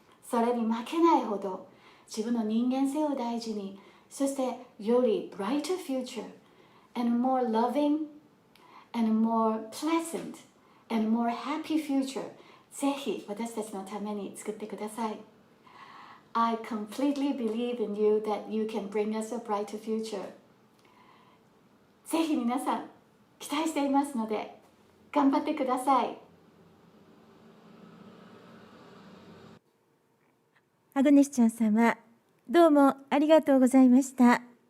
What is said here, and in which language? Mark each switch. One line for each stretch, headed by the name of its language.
Japanese: それに負けないほど自分の人間性を大事に、そしてより
English: brighter future and more loving and more pleasant and more happy future
Japanese: ぜひ私たちのために作ってください。
English: I completely believe in you that you can bring us a brighter future.
Japanese: ぜひ皆さん期待していますので頑張ってください。アグネスちゃん様、どうもありがとうございました。